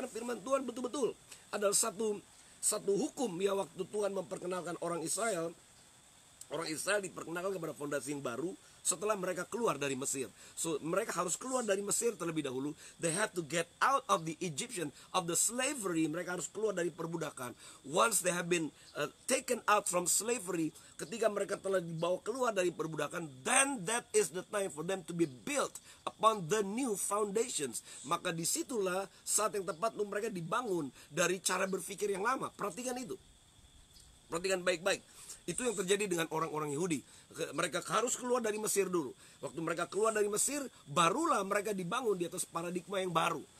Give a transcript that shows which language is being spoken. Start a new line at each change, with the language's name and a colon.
Indonesian: Karena firman Tuhan betul-betul adalah satu hukum ya. Waktu Tuhan memperkenalkan orang Israel diperkenalkan kepada fondasi yang baru setelah mereka keluar dari Mesir. So mereka harus keluar dari Mesir terlebih dahulu.
English: They had to get out of the Egyptian, of the slavery.
Indonesian: Mereka harus keluar dari perbudakan.
English: Once they have been taken out from slavery,
Indonesian: ketika mereka telah dibawa keluar dari perbudakan,
English: then that is the time for them to be built upon the new foundations.
Indonesian: Maka disitulah saat yang tepat untuk mereka dibangun dari cara berpikir yang lama. Perhatikan itu. Perhatikan baik-baik. Itu yang terjadi dengan orang-orang Yahudi. Mereka harus keluar dari Mesir dulu. Waktu mereka keluar dari Mesir, barulah mereka dibangun di atas paradigma yang baru.